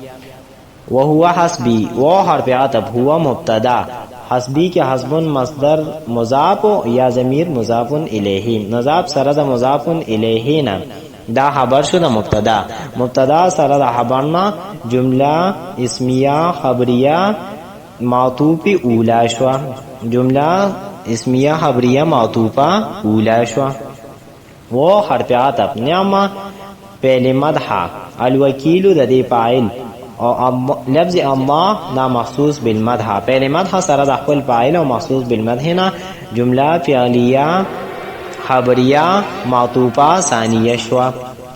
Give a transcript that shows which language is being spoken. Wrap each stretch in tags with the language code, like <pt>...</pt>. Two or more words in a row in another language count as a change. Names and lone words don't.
<ar>وهو حسبی</ar> <ps>و حرف عطف، هو مبتدا، حسبی کے حسب مصدر مضاف یا ضمیر مضاف الیہ، مضاف سره د مضاف الیہ نه دا خبر شو د مبتدا، مبتدا سره د خبر نه جمله اسمیه خبریه معطوف اولا شو، جمله اسمیه خبریه معطوفه اولا شو. و حرف عطف، نعمه فعل مدح، الوکیل د دې فاعل او لفظ الله دا مخصوص بالمدح، فعل مدح سره د خپل فاعل او مخصوص بالمدح نه جمله فعلیه خبریه معطوفه ثانیه شو.</ps>